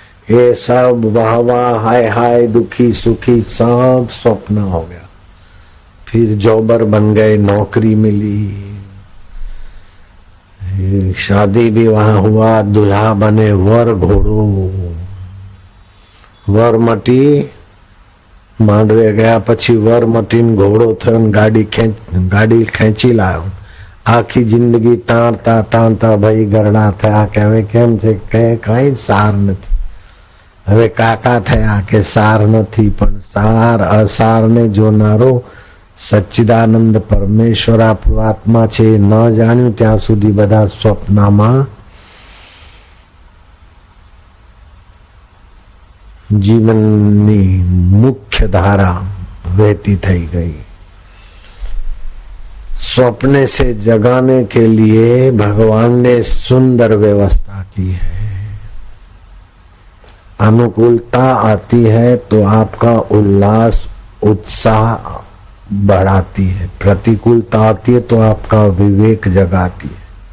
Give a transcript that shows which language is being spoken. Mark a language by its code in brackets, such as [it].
[hi] ये सब वाह वाह हाय हाय, दुखी सुखी सब स्वप्न हो गया। फिर जॉबर बन गए, नौकरी मिली, शादी विवाह हुआ, दूल्हा बने, वर घोड़ो। [gu] वर मटी માંડવે ગયા, પછી વર મટીને ઘોડો થયો, ગાડી ખેંચી લાવ્યો। આખી જિંદગી તાણતા તાણતા ભાઈ ગરડા થયા કે હવે કેમ છે કે કઈ સાર નથી। હવે કાકા થયા કે સાર નથી, પણ સાર અસારને જોનારો સચ્ચિદાનંદ પરમેશ્વર આપણું આત્મા છે ન જાણ્યું ત્યાં સુધી બધા સ્વપ્નમાં जीवननी मुख्य धारा वहती थई गई। [hi] स्वप्न से जगाने के लिए भगवान ने सुंदर व्यवस्था की है। अनुकूलता आती है तो आपका उल्लास उत्साह बढ़ाती है, प्रतिकूलता आती है तो आपका विवेक जगाती है।